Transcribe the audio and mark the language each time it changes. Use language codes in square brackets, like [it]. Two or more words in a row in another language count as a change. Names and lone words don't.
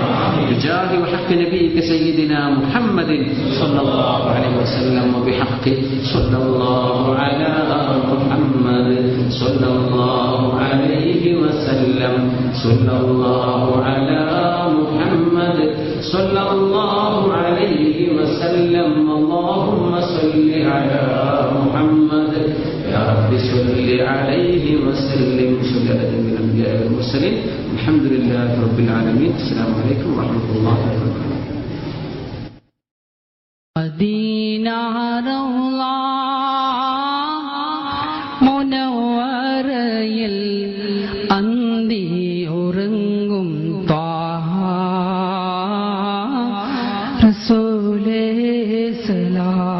[ar] بجاه وحق نبيك سيدنا محمد صلى الله عليه وسلم وبحق صلى الله على محمد صلى الله عليه وسلم صلى الله على محمد صلى الله عليه وسلم. اللهم صل على محمد يا رب صل عليه وسلم. صل على جميع الانبياء والمرسلين. الحمد لله رب العالمين. السلام عليكم ورحمه الله وبركاته. مدينة روضة منورة [ml] അന്തി ഉറങ്ങും ത്വാഹ റസൂലേ സലാം.